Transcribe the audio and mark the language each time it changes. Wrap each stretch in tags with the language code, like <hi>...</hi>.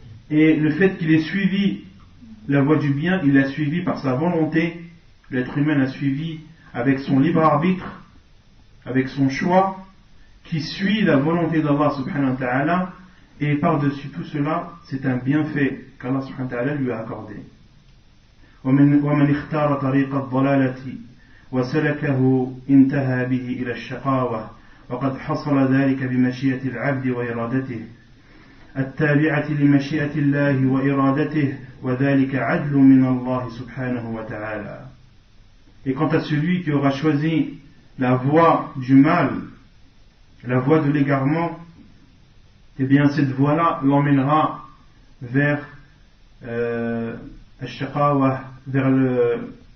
<fr>Et le fait qu'il ait suivi la voie du bien, il l'a suivi par sa volonté. L'être humain l'a suivi avec son libre arbitre, avec son choix, qui suit la volonté d'Allah subhanahu wa ta'ala, et par-dessus tout cela, c'est un bienfait qu'Allah subhanahu wa ta'ala lui a accordé.</fr> <ar>ومن اختار طريق الضلالة وسلكه انتهى به إلى الشقاوة وقد حصل ذلك بمشيئة العبد وإرادته التابعة لمشيئة الله وإرادته وذلك عدل من الله سبحانه وتعالى.</ar> <fr>Et quant à celui qui aura choisi la voie du mal, la voie de l'égarement, eh bien cette voie-là l'emmènera vers al-shaqawa, vers le</fr>